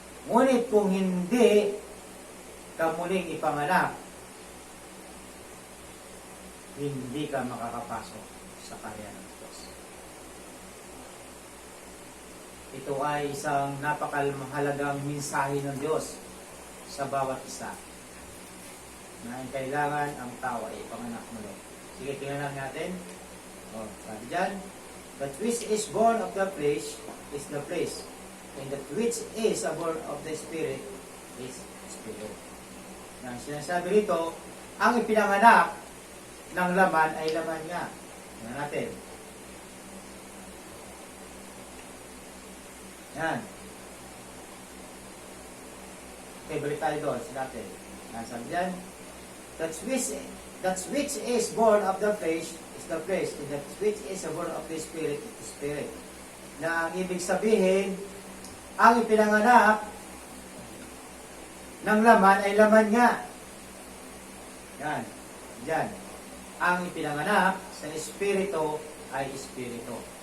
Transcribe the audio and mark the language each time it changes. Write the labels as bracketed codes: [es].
[tl] Ngunit kung hindi ka muling ipanganak, hindi ka makakapasok sa kaharian ng Diyos. Ito ay isang napakamahalagang mensahe ng Diyos sa bawat isa na kailangan ang tao ay ipanganak muli. Sige, tingnan lang natin. Sabi dyan, [en] that which is born of the flesh is the flesh, and that which is born of the Spirit is Spirit. [tl] Yan, sinasabi rito, ang ipinanganak ng laman ay laman niya. Tingnan natin. Yan. Okay, balik tayo doon. Sinabi. Yan, sabi dyan, [en] that which is born of the flesh is the flesh, and that which is born of the Spirit is the Spirit. [tl] Na ang ibig sabihin, ang ipinanganak ng laman ay laman nga. Yan. Yan. Ang ipinanganak sa Espiritu ay Espiritu.